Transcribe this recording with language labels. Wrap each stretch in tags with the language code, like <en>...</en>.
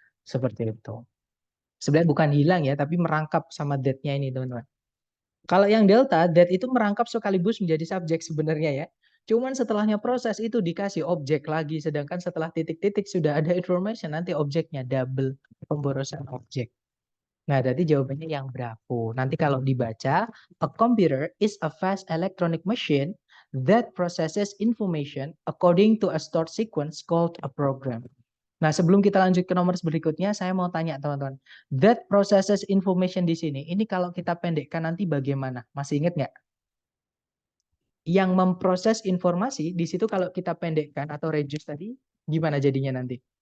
<id>Seperti itu. Sebenarnya bukan hilang ya, tapi merangkap sama that-nya ini, teman-teman. Kalau yang delta, that itu merangkap sekaligus menjadi subjek sebenarnya ya. Cuman setelahnya proses itu dikasih objek lagi, sedangkan setelah titik-titik sudah ada information, nanti objeknya double, pemborosan objek. Nah, jadi jawabannya yang Bravo. Nanti kalau dibaca,</id> <en>a computer is a fast electronic machine that processes information according to a stored sequence called a program.</en> <id>Nah, sebelum kita lanjut ke nomor berikutnya, saya mau tanya teman-teman.</id> <en>That processes information</en> <id>di sini, ini kalau kita pendekkan nanti bagaimana? Masih ingat nggak? Yang memproses informasi, di situ kalau kita pendekkan atau reduce tadi, gimana jadinya nanti?</id>